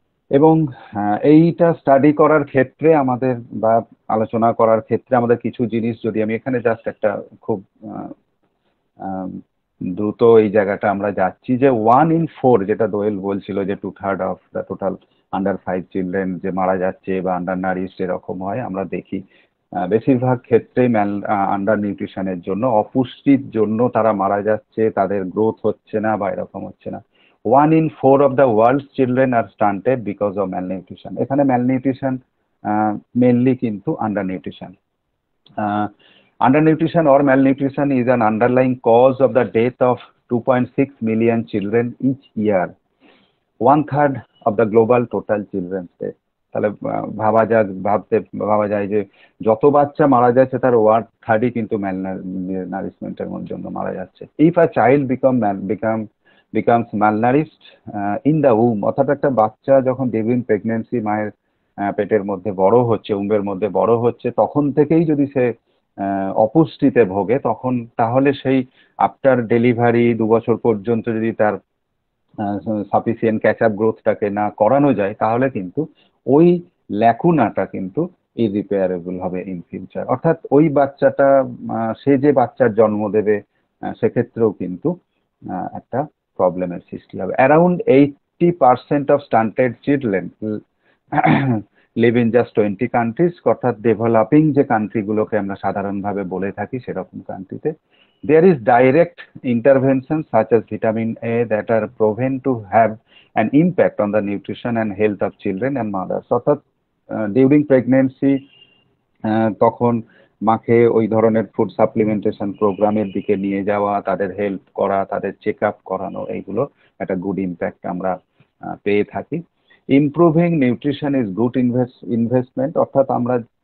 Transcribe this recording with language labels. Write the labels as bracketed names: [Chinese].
[Bangla] এবং এইটা স্টাডি করার ক্ষেত্রে আমাদের বা আলোচনা করার ক্ষেত্রে আমাদের কিছু জিনিস, যদি আমি এখানে জাস্ট একটা খুব দ্রুত এই জায়গাটা আমরা যাচ্ছি, যে 1 in 4, যেটা দোয়েল বলছিল যে [English] 2/3 of the total under 5 children [Bangla] যে মারা যাচ্ছে বা আন্ডার নারিশড এরকম হয়, আমরা দেখি বেশিরভাগ ক্ষেত্রেই আন্ডার নিউট্রিশনের জন্য, অপুষ্টির জন্য তারা মারা যাচ্ছে, তাদের গ্রোথ হচ্ছে না বা এরকম হচ্ছে না। [English] 1 in 4 of the world's children are stunted because of malnutrition. [Bangla] এখানে malnutrition মেনলি কিন্তু under nutrition. [English] Undernutrition or malnutrition is an underlying cause of the death of 2.6 million children each year, 1/3 of the global total children's death. [Bangla] তাহলে ভাবা যায় যে যত বাচ্চা মারা যাচ্ছে, তার 1/3 কিন্তু ম্যালনারিশমেন্টের জন্য মারা যাচ্ছে। [English] If a child becomes malnourished in the womb, [Bangla] অর্থাৎ একটা বাচ্চা যখন ডিউরিং প্রেগনেন্সি মায়ের পেটের মধ্যে বড় হচ্ছে, উম্বের মধ্যে বড় হচ্ছে, তখন থেকেই যদি সে অপুষ্টিতে ভোগে, তখন তাহলে সেই আফটার ডেলিভারি 2 বছর পর্যন্ত যদি তার সাফিসিয়েন্ট ক্যাচ আপ গ্রোথটাকে না করানো যায়, তাহলে কিন্তু ওই ল্যাকুনাটা কিন্তু ইরিপেয়ারেবল হবে ইন ফিউচার। অর্থাৎ ওই বাচ্চাটা, সে যে বাচ্চার জন্ম দেবে, সেক্ষেত্রেও কিন্তু একটা প্রবলেমের সৃষ্টি হবে। [English] around 80% of stunted children live in just 20 countries, [Bangla] অর্থাৎ ডেভেলপিং যে কান্ট্রিগুলোকে আমরা সাধারণভাবে বলে থাকি, সেরকম কান্ট্রিতে [English] there is direct intervention such as vitamin A that are proven to have an impact on the nutrition and health of children and mothers. [Bangla] অর্থাৎ during pregnancy তখন মাকে ওই ধরনের ফুড সাপ্লিমেন্টেশন প্রোগ্রামের দিকে নিয়ে যাওয়া, তাদের হেল্প করা, তাদের চেক আপ করানো, এইগুলো একটা গুড ইম্প্যাক্ট আমরা পেয়ে থাকি। [English] improving nutrition is good investment, [Bangla] অর্থাৎ আমরা